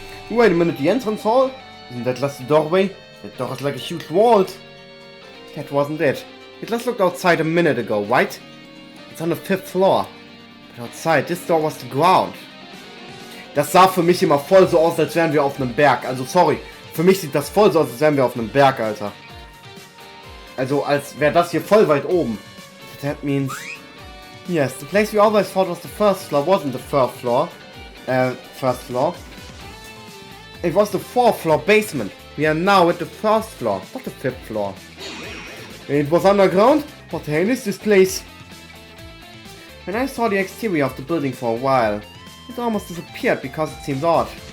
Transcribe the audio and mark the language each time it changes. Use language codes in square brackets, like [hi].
[en] Wait a minute, the entrance hall? Isn't that just the doorway? That door is like a huge vault. That wasn't it. We just looked outside a minute ago, right? It's on the 5th floor. But outside, this door was the ground. [de] Das sah für mich immer voll so aus, als wären wir auf einem Berg. Also sorry, für mich sieht das voll so aus, als wären wir auf einem Berg, Alter. Also als wäre das hier voll weit oben. [en] That means... Yes, the place we always thought was the first floor wasn't the first floor. First floor. It was the 4th floor basement. We are now at the 1st floor, not the 5th floor. It was underground? What the hell is this place? When I saw the exterior of the building for a while, it almost disappeared because it seemed odd.